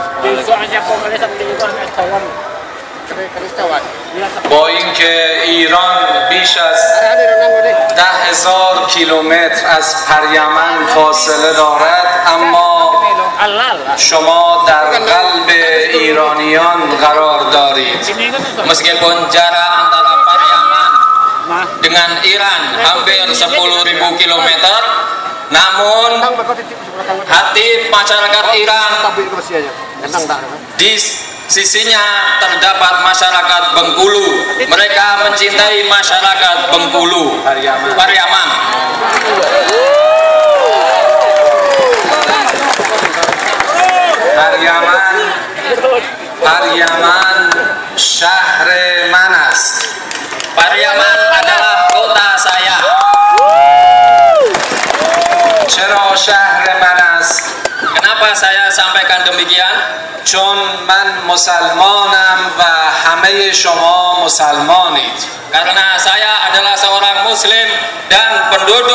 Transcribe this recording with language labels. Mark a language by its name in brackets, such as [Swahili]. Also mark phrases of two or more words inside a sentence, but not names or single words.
[Persian] با اینکه ایران بیش از 10,000 کیلومتر از پریمن فاصله دارد، اما شما در قلب ایرانیان قرار دارید. [Indonesian] Meskipun jarak antara Pariaman dengan Iran hampir 10.000 km, namun hati masyarakat Iran di sisinya terdapat masyarakat Bengkulu. Mereka mencintai masyarakat Bengkulu, Pariaman. [Persian] Pariaman شهر من است. [Indonesian] Pariaman adalah kota saya. [Persian] چرا شهر من است؟ [Indonesian] Kenapa saya sampaikan demikian? [Persian] چون من مسلمانم و همه شما مسلمانید. [Indonesian] Karena saya adalah seorang muslim dan penduduk